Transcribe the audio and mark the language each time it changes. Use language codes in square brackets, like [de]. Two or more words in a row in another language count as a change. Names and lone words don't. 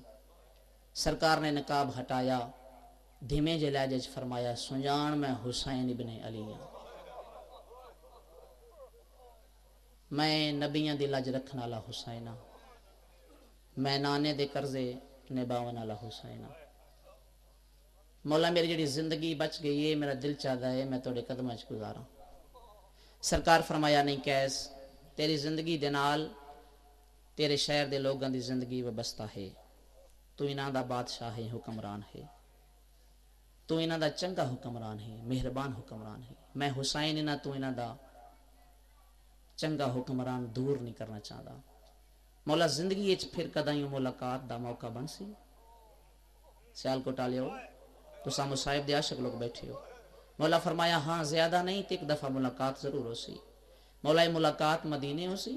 [pa] سرکار نے نقاب ہٹایا، دھیمے جے لہجے چ فرمایا، سجان میں حسین ابنِ علی ہاں. میں نبیاں دی لج رکھن والا حسین ہاں. میں نانے دے قرضے نبھاون والا حسین ہاں. مولا میری جڑی زندگی بچ گئی ہے میرا دل چاہتا ہے میں تھوڑے قدماں وچ گزاراں. سرکار فرمایا نہیں کیس تیری زندگی دے نال تیرے شہر دے لوگاں دی زندگی وابستہ ہے. تو انہاں دا بادشاہ ہے حکمران ہے. تو انہاں دا چنگا حکمران ہے مہربان حکمران ہے. میں حسین انہاں تو انہاں دا چنگا حکمران دور نہیں کرنا چاہتا. مولا زندگی اچ پھر کدائیں ملاقات دا موقع بن سی. سیال کو ٹالیو تو سامو صاحب دے عاشق لوگ بیٹھے ہو. مولا فرمایا ہاں زیادہ نہیں تے ایک دفعہ ملاقات ضرور ہو سی. مولا یہ ملاقات مدینے ہو سی.